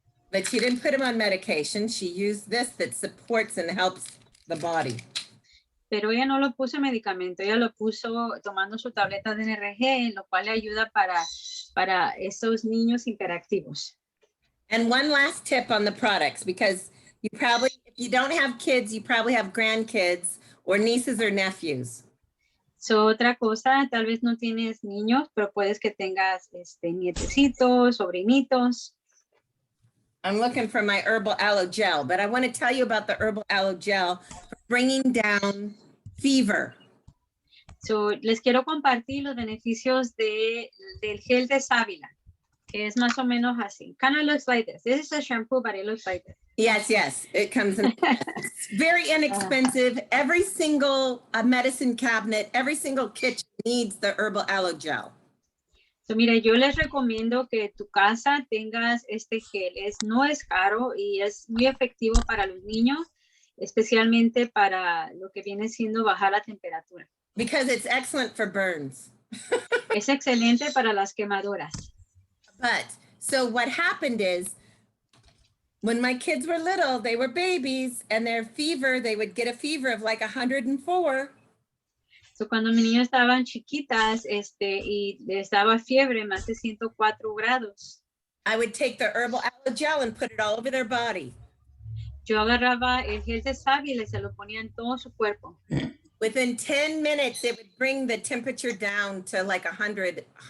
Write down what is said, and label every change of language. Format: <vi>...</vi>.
<en>But she didn't put him on medication. She used this that supports and helps the body.</en> <es>Pero ella no lo puso en medicamento, ella lo puso tomando su tableta de NRG, lo cual le ayuda para esos niños hiperactivos.</es> <en>And one last tip on the products, because you probably, if you don't have kids, you probably have grandkids or nieces or nephews.</en> <es>So, otra cosa, tal vez no tienes niños, pero puedes que tengas nietecitos, sobrinitos.</es> <en>I'm looking for my herbal aloe gel, but I want to tell you about the herbal aloe gel for bringing down fever.</en> <es>So, les quiero compartir los beneficios del gel de sábila, que es más o menos así.</es> <en>Kind of looks like this. This is a shampoo, but it looks like this. Yes, it comes in. It's very inexpensive. Every single medicine cabinet, every single kitchen needs the herbal aloe gel.</en> <es>So, mira, yo les recomiendo que en tu casa tengas este gel. No es caro y es muy efectivo para los niños, especialmente para lo que viene siendo bajar la temperatura.</es> <en>Because it's excellent for burns.</en> <es>Es excelente para las quemaduras.</es> <en>But so what happened is when my kids were little, they were babies and their fever, they would get a fever of like 104.</en> <es>So, cuando mis niños estaban chiquitas y les daba fiebre más de 104 grados,</es> <en>I would take the herbal aloe gel and put it all over their body.</en> <es>yo agarraba el gel de sábila y se lo ponía en todo su cuerpo.</es> <en>Within 10 minutes, it would bring the temperature down to like 100.</en>